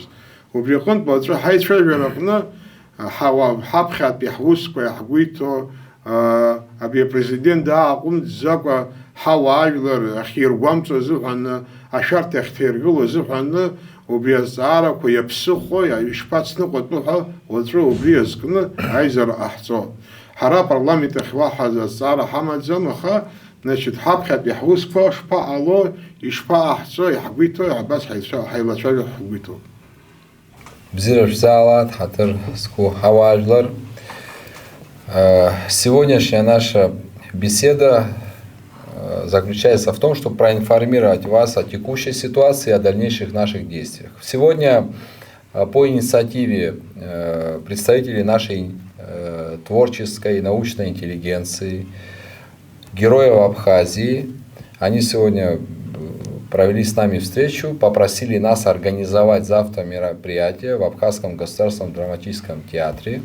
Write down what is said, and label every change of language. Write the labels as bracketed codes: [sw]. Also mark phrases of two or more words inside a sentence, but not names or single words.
[ab] Убри аҟнытә уаҵәы ҳаицәажәара аҟны ҳаԥхьатәи ҳусқәа ҳгәы иҭоу абри апрезидент дааҟәымҵӡакәа ҳауаажәлар ахьиргәамҵуа азыҳәаны, ашәарҭа ахьҭаиргыло азыҳәаны, убри азҵаарақәа иаԥсыхәо ишԥацныҟәатәу ҳәа уаҵәы убри азкны аизара ҟаҳҵо. Ҳара апарламент ахь уаҳа азҵаара ҳамаӡам, аха ҳаԥхьатәи ҳусқәа шԥаҟало, ишԥаҟаҳҵо, иҳгәы иҭоу абас ҳаилацәажәо ҳгәы иҭоуп. [ru] Сегодняшняя наша беседа заключается в том, чтобы проинформировать вас о текущей ситуации и о дальнейших наших действиях. Сегодня по инициативе представителей нашей творческой и научной интеллигенции, героев Абхазии, они сегодня провели с нами встречу, попросили нас организовать завтра мероприятие в Абхазском государственном драматическом театре.